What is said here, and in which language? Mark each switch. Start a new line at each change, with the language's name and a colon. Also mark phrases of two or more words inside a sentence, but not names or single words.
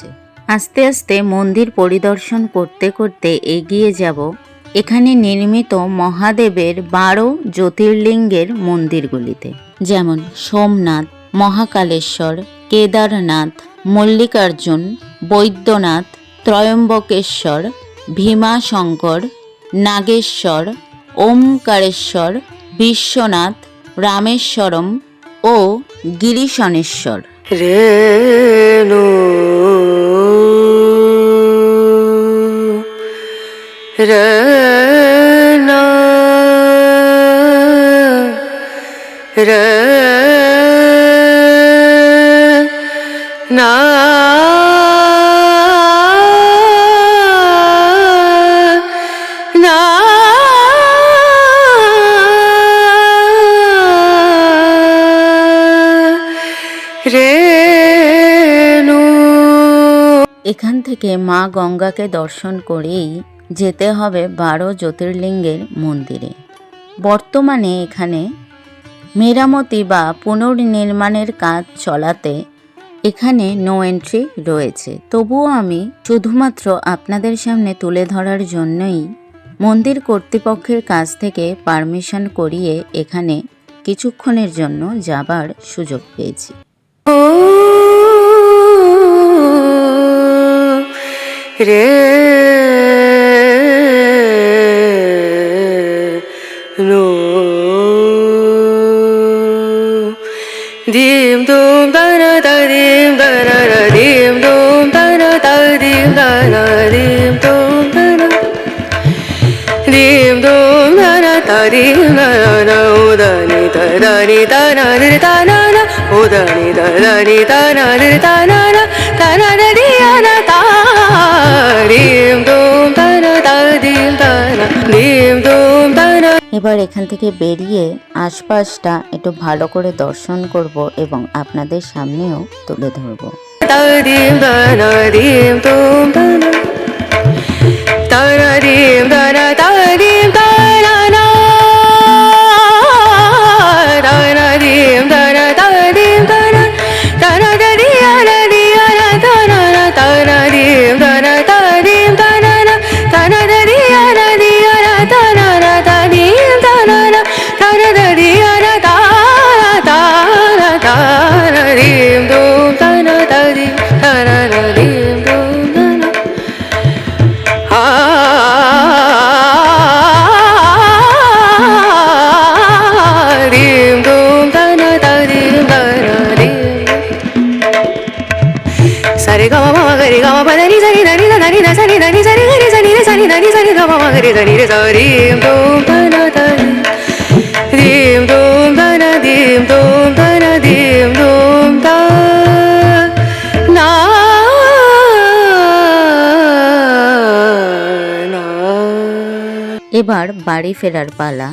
Bangla: আস্তে আস্তে মন্দির পরিদর্শন করতে করতে এগিয়ে যাব এখানে নির্মিত মহাদেবের 12 জ্যোতির্লিঙ্গের মন্দিরগুলিতে, যেমন সোমনাথ, মহাকালেশ্বর, কেদারনাথ, মল্লিকার্জুন, বৈদ্যনাথ, ত্রয়ম্বকেশ্বর, ভীমাশঙ্কর, নাগেশ্বর, ওমকারেশ্বর, বিশ্বনাথ, রামেশ্বরম ও গিরিশনেশ্বর। रेणु रना रना ना रेणु। এখান থেকে মা গঙ্গাকে দর্শন করেই যেতে হবে 12 জ্যোতির্লিঙ্গের মন্দিরে। বর্তমানে এখানে মেরামতি বা পুনর্নির্মাণের কাজ চলাতে এখানে
English: no entry
Bangla: রয়েছে। তবুও আমি শুধুমাত্র আপনাদের সামনে তুলে ধরার জন্যই মন্দির কর্তৃপক্ষের কাছ থেকে পারমিশন করিয়ে এখানে কিছুক্ষণের জন্য যাবার সুযোগ পেয়েছি। ओ रे नो दीम दूम दना दीम दना दीम दूम दना दीम दना दीम दूम दना दीम दूम दना दीम दना उदानी दनी दना दना उदानी दनी दना दना दना दियाना ता दीम दूम दना दीम दना दीम दूम दना। এবার এখান থেকে বেরিয়ে আশপাশটা একটু ভালো করে দর্শন করব এবং আপনাদের সামনেও তুলে ধরব। दीम दना दीम दूम दना दना दीम दना दीम दना ना दना दीम दना दीम दना दना दियाना दियाना दना दना दीम दना दीम दना दना दियाना दियाना दना दीम दना दना दियाना दना दना दीम दूम दना दीम दना दीम दूम दना आ दीम दूम दना दीम दना दीम सारे गा मा गा रे गा मा पा नी सा नी दा नी दा नी दा सा नी दा नी सा रे गा रे सा नी रे सा नी दा नी सा रे गा मा गा रे सा नी रे सा दीम दूम दना दीम दूम दना दीम दूम दना दीम दूम दना ना। এবার বাড়ি ফেরার পালা।